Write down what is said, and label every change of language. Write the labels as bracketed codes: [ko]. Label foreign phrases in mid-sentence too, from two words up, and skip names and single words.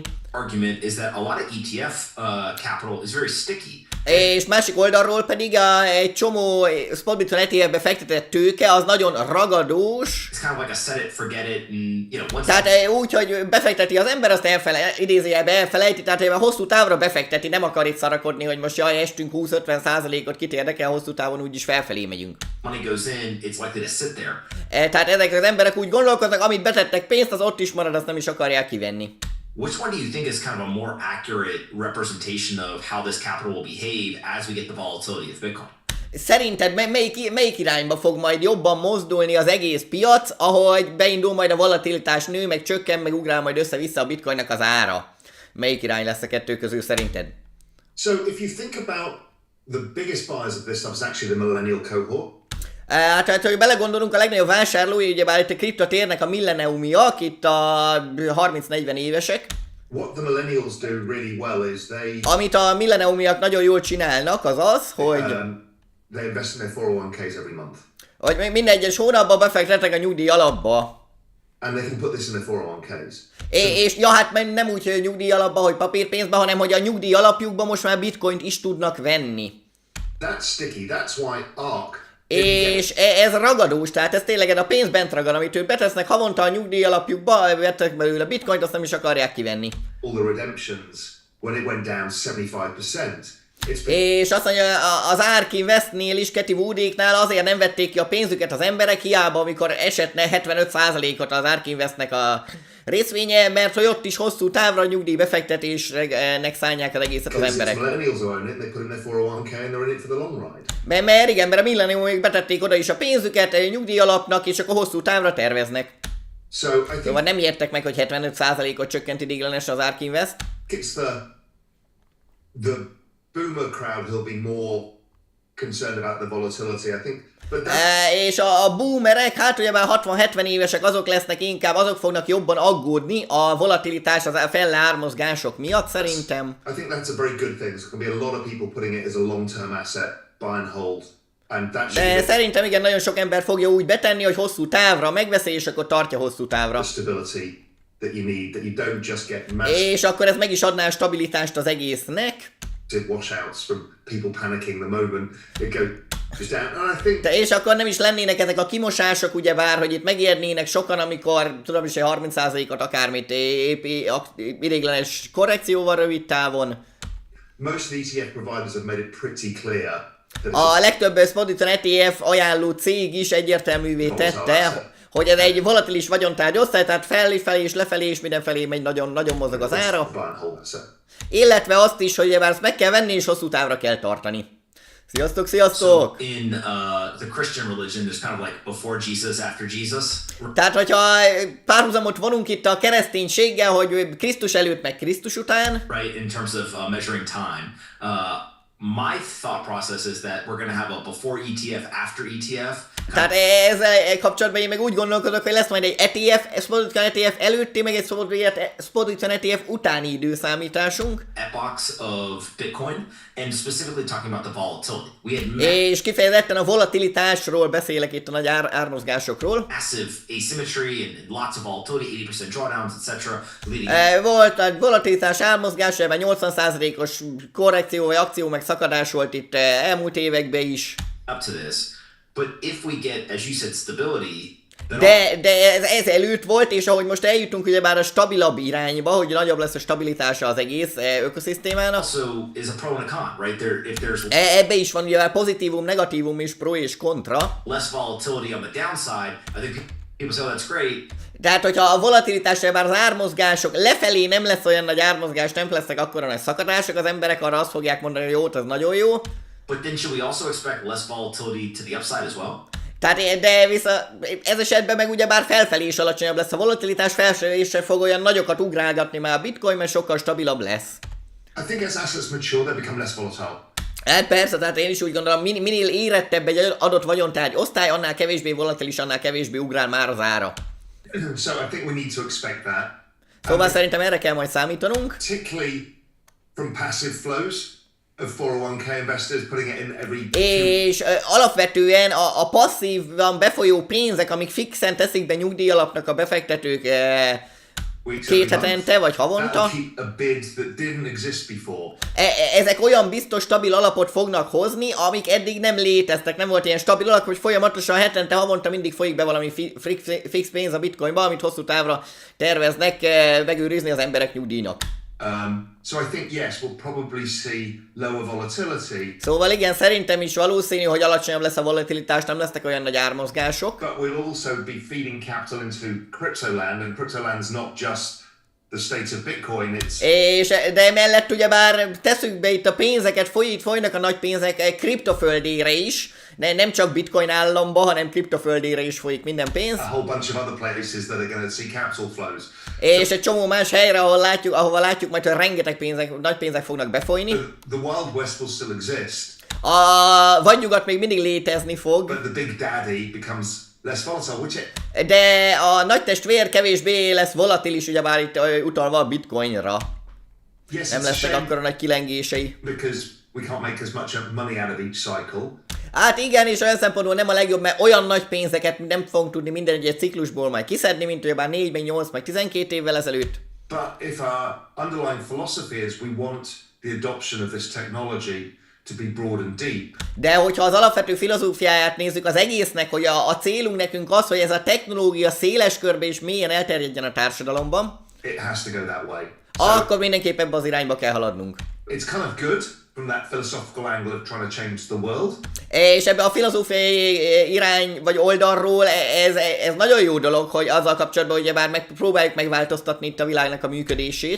[en] Argument is that a lot of ETF capital is very sticky. [hu] És másik oldalról pedig egy csomó spotbitcoin ETF-be fektetett tőke, az nagyon ragadós. [en] It's kind of like a set it, forget it, and you know, [hu] tehát úgy, hogy befekteti az ember, azt idézőjelben elfelejti, tehát hogy hosszú távra befekteti, nem akar itt szarakodni, hogy most jaj, estünk 20-50%-ot, kit érdekel, hosszú távon úgyis felfelé megyünk. [en] Money goes in, it's likely to sit there. [hu] Tehát ezek az emberek úgy gondolkoznak, amit betettek pénzt, az ott is marad, azt nem is akarják kivenni. [en] Which one do you think is kind of a more accurate representation of how this capital will behave as we get the volatility of Bitcoin? [hu] Szerinted melyik irányba fog majd jobban mozdulni az egész piac, ahogy beindul majd a volatilitás, nő, meg csökken, meg ugrál majd össze-vissza a bitcoinnak az ára? Melyik irány lesz a kettő közül szerinted? [en] So if you think about the biggest buyers of this stuff is actually the millennial cohort. [hu] Tehát, hogy belegondolunk, a legnagyobb vásárlói, ugyebár itt a kriptotérnek a millenniumiak, itt a 30-40 évesek. [en] What the millennials do really well is [hu] amit a millenniumiak nagyon jól csinálnak, az az, hogy [en] they invest in their 401ks every month. [hu] Hogy minden egyes hónapban befektetnek a nyugdíj alapba. [en] And they can put this in their 401ks. [hu] És ja, hát nem úgy, hogy a nyugdíj alapba, hogy papírpénzbe, hanem hogy a nyugdíj alapjukban most már bitcoint is tudnak venni. [en] That's sticky. That's why ARK. [hu] És ez ragadós, tehát ez tényleg a pénz bent ragad, amit ők betesznek havonta a nyugdíj alapjukba, vettek belőle bitcoint, azt nem is akarják kivenni. [en] All the redemptions, when it went down 75%. [hu] És azt mondja, az ARK Investnél is, Keti Woodéknál azért nem vették ki a pénzüket az emberek, hiába, amikor esetne 75%-ot az ARK Investnek a részvénye, mert hogy ott is hosszú távra nyugdíj befektetésnek szállják az egészet az emberek. Mert igen, mert a millenniumok betették oda is a pénzüket a nyugdíj alapnak, és akkor hosszú távra terveznek. Szóval nem értek meg, hogy 75%-ot csökkent idéglenesen az ARK Invest. [en] The boomer crowd will be more concerned about the volatility, I think. [hu] És a boomerek, hát ugye már 60-70 évesek, azok lesznek inkább, azok fognak jobban aggódni a volatilitás, az felleármozgások miatt szerintem. [en] I think that's a very good thing. There's going to be a lot of people putting it as a long-term asset, buy and hold. [hu] De szerintem igen, nagyon sok ember fogja úgy betenni, hogy hosszú távra megveszi, és akkor tartja hosszú távra. [en] That you need, that you don't just get [hu] és akkor ez meg is adná a stabilitást az egésznek. [en] Washouts from people panicking the moment it goes. Is down. And I think [hu] És akkor nem is lennének ezek a kimosások, ugyebár, hogy itt megérnének sokan, amikor tudom is, hogy 30%-ot akármit idéglenes korrekcióval rövid távon. [en] most of the ETF providers have made it pretty clear that [hu] A legtöbb Spoditon ETF ajánló cég is egyértelművé tette, hogy ez egy volatilis vagyontárgy osztály, tehát felfelé és lefelé és mindenfelé megy, nagyon mozog az ára. [en] buy and hold. So [hu] Illetve azt is, hogy ezt meg kell venni és hosszú távra kell tartani. Sziasztok! [en] So in the Christian religion, there's kind of like before Jesus, after Jesus. [hu] Tehát, hogyha párhuzamot vonunk itt a kereszténységgel, hogy Krisztus előtt meg Krisztus után, [en] Right, in terms of measuring time. My thought process is that we're going to have a before ETF, after ETF. [hu] tehát ezzel kapcsolatban én meg úgy gondolkodok, hogy lesz majd egy ETF, Spoditon ETF előtti, meg egy Spoditon ETF utáni időszámításunk. [en] Epochs of Bitcoin, and specifically talking about the volatility. We had [hu] És kifejezetten a volatilitásról beszélek itt, a nagy ármozgásokról. [en] massive asymmetry and lots of volatility, 80% drawdowns, etc. leading [hu] Volt a volatilitás ármozgás, ebben 80%-os korrekció vagy akció meg szakadás volt itt elmúlt években is. [en] up to this. But if we get, as you said, stability, then [hu] De ez előtt volt, és ahogy most eljutunk ugyebár a stabilabb irányba, hogy nagyobb lesz a stabilitása az egész ökoszisztémának. [en] also is a pro and a con, right? If there's [hu] Ebbe is van ugyebár pozitívum, negatívum és pro és kontra. [en] less volatility on the downside, I think people say, oh, that's great. [hu] Tehát, hogyha a volatilitás, bár az ármozgások lefelé nem lesz olyan nagy ármozgás, nem lesznek akkora nagy szakadások, az emberek arra azt fogják mondani, hogy jó, ez nagyon jó. [en] But then should we also expect less volatility to the upside as well? [hu] Tehát, de ez esetben meg ugyebár felfelé is alacsonyabb lesz a volatilitás, felfelé sem fog olyan nagyokat ugrálgatni már a bitcoin, mert sokkal stabilabb lesz. [en] I think as assets mature, they become less volatile. [hu] Hát persze, tehát én is úgy gondolom, minél érettebb egy adott vagyontárgy osztály, annál kevésbé volatilis, annál kevésbé ugrál már az ára. [en] So I think we need to expect that. [hu] Szóval szerintem erre kell majd számítanunk. [en] Particularly from passive flows of 401k investors putting it in every [hu] És alapvetően a passzívan befolyó pénzek, amik fixen teszik be nyugdíjalapnak a befektetők két hetente vagy havonta, [en] keep a bid that didn't exist before. [hu] ezek olyan biztos stabil alapot fognak hozni, amik eddig nem léteztek, nem volt ilyen stabil alap, hogy folyamatosan hetente, havonta mindig folyik be valami fix pénz a bitcoinba, amit hosszú távra terveznek megőrizni az emberek nyugdíjnak. [en] So I think yes, we'll probably see lower volatility. [hu] Szóval igen, szerintem is valószínű, hogy alacsonyabb lesz a volatilitás, nem lesznek olyan nagy ármozgások. [en] But we'll also be feeding capital into cryptoland, and cryptoland's not just the state of Bitcoin, [hu] De emellett ugyebár teszünk be itt a pénzeket, folynak a nagy pénzek kriptoföldére is, nem csak bitcoin államba, hanem kriptoföldére is folyik minden pénz. [en] a whole bunch of other places that are going to see capital flows. [hu] És egy csomó más helyre, ahova látjuk majd, hogy rengeteg nagy pénzek fognak befolyni. [en] The Wild West will still exist, [hu] A vadnyugat még mindig létezni fog, [en] but the Big Daddy becomes less volatile, [hu] de a nagy testvér kevésbé lesz volatilis, ugyebár itt utalva a bitcoinra. [en] yes, [hu] Nem [en] it's a [hu] lesznek [en] shame [hu] akkora nagy kilengései. [en] because we can't make as much money out of each cycle. [hu] Hát igen, és olyan szempontból nem a legjobb, mert olyan nagy pénzeket nem fogunk tudni minden egyes ciklusból majd kiszedni, mint ugyebár 4, 8, meg 12 évvel ezelőtt. [en] But if our underlying philosophy is we want the adoption of this technology to be broad and deep, [hu] De hogyha az alapvető filozófiáját nézzük az egésznek, hogy a célunk nekünk az, hogy ez a technológia széles körbe és mélyen elterjedjen a társadalomban, [en] it has to go that way. [hu] akkor mindenképp ebbe az irányba kell haladnunk. [en] It's kind of good from that philosophical angle of trying to change the world. [hu] És ebbe a filozófiai irány vagy oldalról ez nagyon jó dolog, hogy azzal kapcsolatban ugyebár próbáljuk megváltoztatni itt a világnak a működését.